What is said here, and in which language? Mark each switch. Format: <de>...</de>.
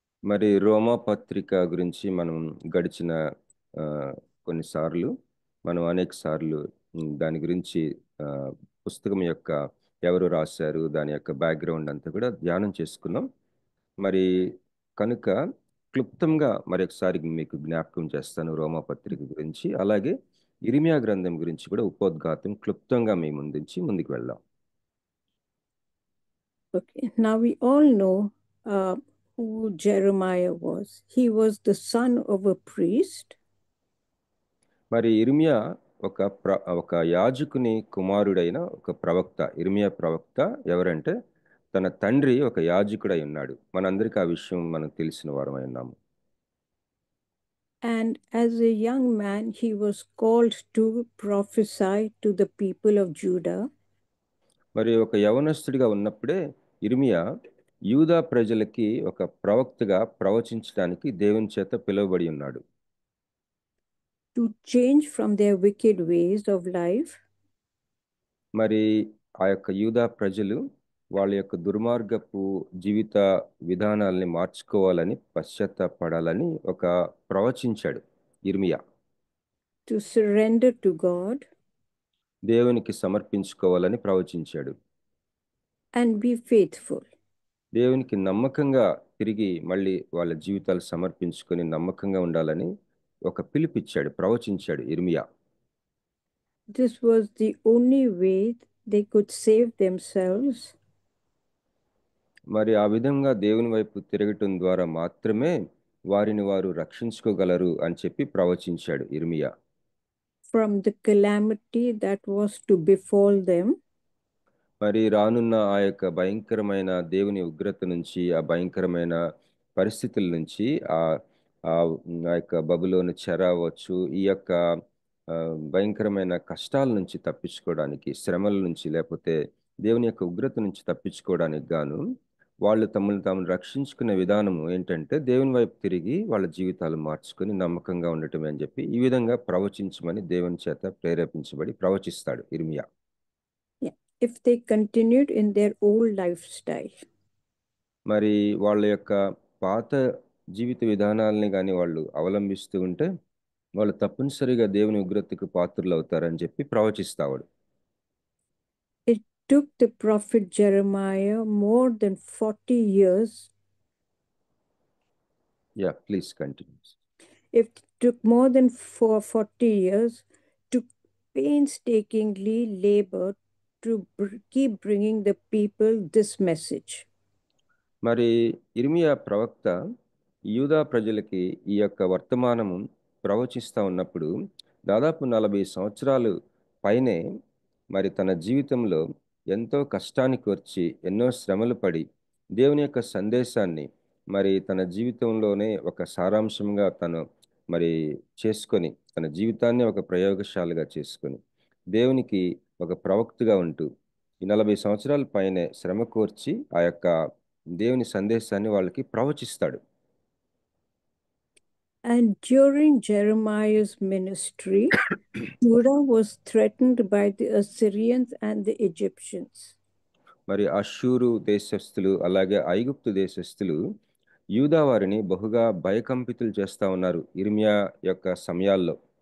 <te>మరి రోమా పత్రిక గురించి మనం గడిచిన కొన్నిసార్లు మనం అనేక సార్లు దాని గురించి పుస్తకం యొక్క ఎవరు రాశారు, దాని యొక్క బ్యాక్గ్రౌండ్ అంతా కూడా ధ్యానం చేసుకున్నాం. మరి కనుక క్లుప్తంగా మరొకసారి మీకు జ్ఞాపకం చేస్తాను రోమా పత్రిక గురించి, అలాగే ఇర్మియా గ్రంథం గురించి కూడా ఉపోద్ఘాతం క్లుప్తంగా మీ ముందుకు వెళ్దాం.</te> <en>Okay, now we all know who Jeremiah was. He was the son of a priest.</en> <te>మరి ఇర్మియా ఒక యాజకుని కుమారుడైన ఒక ప్రవక్త. ఇర్మియా ప్రవక్త ఎవరంటే తన తండ్రి ఒక యాజకుడై ఉన్నాడు. మనందరికీ ఆ విషయం మనకు తెలిసిన వారమై ఉన్నాము.</te> <en>And as a young man, he was called to prophesy to the people of Judah.</en> <te>మరి ఒక యవనస్తుడిగా ఉన్నప్పుడే ఇర్మియా యూదా ప్రజలకి ఒక ప్రవక్తగా ప్రవచించడానికి దేవుని చేత పిలువబడి ఉన్నాడు.</te> <en>To change from their wicked ways of life.</en> <te>మరి ఆ యొక్క యూదా ప్రజలు వాళ్ళ యొక్క దుర్మార్గపు జీవిత విధానాల్ని మార్చుకోవాలని, పశ్చాత్తాపడాలని ఒక ప్రవచించాడు ఇర్మియా.</te> <en>To surrender to God.</en> <te>దేవునికి సమర్పించుకోవాలని ప్రవచించాడు.</te> <en>And be faithful.</en> <te>దేవునికి నమ్మకంగా తిరిగి మళ్ళీ వాళ్ళ జీవితాలు సమర్పించుకొని నమ్మకంగా ఉండాలని ఒక పిలుపిచ్చాడు, ప్రవచించాడు ఇర్మియా.</te> <en>This was the only way they could save themselves.</en> <te>మరి ఆ విధంగా దేవుని వైపు తిరగటం ద్వారా మాత్రమే వారిని వారు రక్షించుకోగలరు అని చెప్పి ప్రవచించాడు ఇర్మియా.</te> <en>From the calamity that was to befall them.</en> <te>మరి రానున్న ఆ యొక్క భయంకరమైన దేవుని ఉగ్రత నుంచి, ఆ భయంకరమైన పరిస్థితుల నుంచి, ఆ యొక్క బబులోను చెర అవ్వచ్చు, ఈ యొక్క భయంకరమైన కష్టాల నుంచి తప్పించుకోవడానికి, శ్రమల నుంచి, లేకపోతే దేవుని యొక్క ఉగ్రత నుంచి తప్పించుకోవడానికి గాను వాళ్ళు తమను తాము రక్షించుకునే విధానము ఏంటంటే దేవుని వైపు తిరిగి వాళ్ళ జీవితాలు మార్చుకొని నమ్మకంగా ఉండటమే అని చెప్పి ఈ విధంగా ప్రవచించమని దేవుని చేత ప్రేరేపించబడి ప్రవచిస్తాడు ఇర్మియా.</te> <en>If they continued in their old lifestyle.</en> <te>మరి వాళ్ళ యొక్క పాత జీవిత విధానాలని కానీ వాళ్ళు అవలంబిస్తూ ఉంటే వాళ్ళు తప్పనిసరిగా దేవుని ఉగ్రతకు పాత్రలు అవుతారని చెప్పి ప్రవచిస్తాడు.</te> <en>It took the prophet Jeremiah more than 40 years. Yeah, please continue. It took more than 40 years to painstakingly labor to keep bringing the people this message.</en> <te>మరి ఇర్మియా ప్రవక్త యూదా ప్రజలకి ఈ యొక్క వర్తమానము ప్రవచిస్తూ ఉన్నప్పుడు దాదాపు 40 సంవత్సరాలు పైనే మరి తన జీవితంలో ఎంతో కష్టానికి వచ్చి ఎన్నో శ్రమలు పడి దేవుని యొక్క సందేశాన్ని మరి తన జీవితంలోనే ఒక సారాంశంగా తను మరి చేసుకొని తన జీవితాన్ని ఒక ప్రయోగశాలగా చేసుకొని దేవునికి ఒక ప్రవక్తగా ఉంటూ ఈ 40 సంవత్సరాల పైనే శ్రమ కోర్చి ఆ యొక్క దేవుని సందేశాన్ని వాళ్ళకి ప్రవచిస్తాడు.</te> <en>And during Jeremiah's ministry, Judah was threatened by the Assyrians and the Egyptians.</en> <te>మరి అష్షూరు దేశస్థులు అలాగే ఐగుప్తు దేశస్థులు యూదా వారిని బహుగా భయకంపితులు చేస్తా ఉన్నారు ఇర్మియా యొక్క సమయాల్లో.</te>